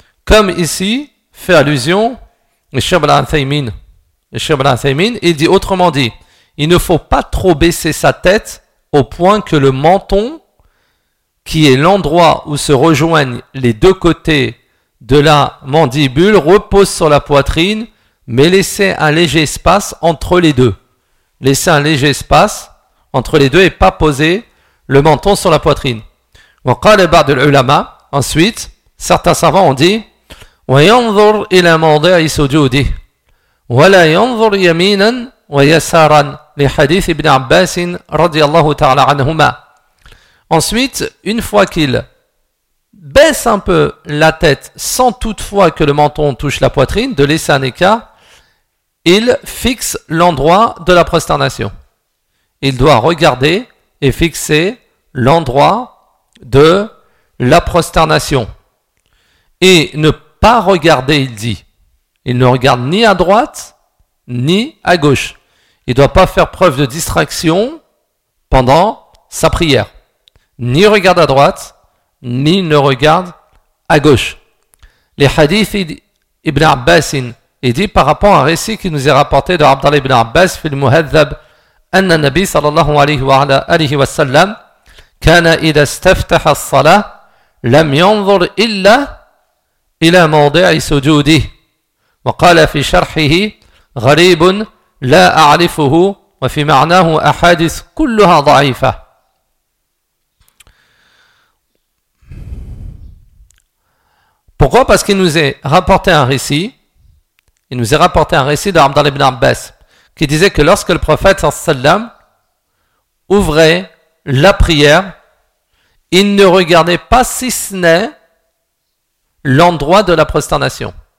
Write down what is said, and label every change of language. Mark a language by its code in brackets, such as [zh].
[fr] Comme ici, fait allusion, Cheikh Ibn Thaymin, il dit autrement dit, il ne faut pas trop baisser sa tête au point que le menton, qui est l'endroit où se rejoignent les deux côtés de la mandibule, repose sur la poitrine, mais laissez un léger espace entre les deux. Laissez un léger espace entre les deux et pas poser le menton sur la poitrine. [ar] وقال بعض العلماء, ensuite, certains savants ont dit, وينظر إلى موضع سجوده ولا ينظر يمينا ويسارا لحديث ابن عباس رضي الله تعالى عنهما. [fr] Ensuite, une fois qu'il baisse un peu la tête sans toutefois que le menton touche la poitrine, de laisser un écart, il fixe l'endroit de la prosternation. Il doit regarder et fixer l'endroit de la prosternation. Et ne pas regarder, il dit. Il ne regarde ni à droite, ni à gauche. Il ne doit pas faire preuve de distraction pendant sa prière. Ni regarde à droite, ni ne regarde à gauche. Les hadiths Ibn Abbas, il dit par rapport à un récit qui nous est rapporté de Abdallah Ibn Abbas, fil Muhadhab [ar] أن النبي صلى الله عليه وعلى آله وسلم كان إذا استفتح الصلاة لم ينظر إلا إلى موضع سجوده وقال في شرحه غريب لا أعرفه وفي معناه أحاديث كلها ضعيفة Pourquoi ? [fr] Parce qu'il nous est rapporté un récit, il nous est rapporté un récit d'Abdallah ibn Abbas, qui disait que lorsque le prophète sallallahu alayhi wa sallam ouvrait la prière, il ne regardait pas si ce n'est l'endroit de la prosternation.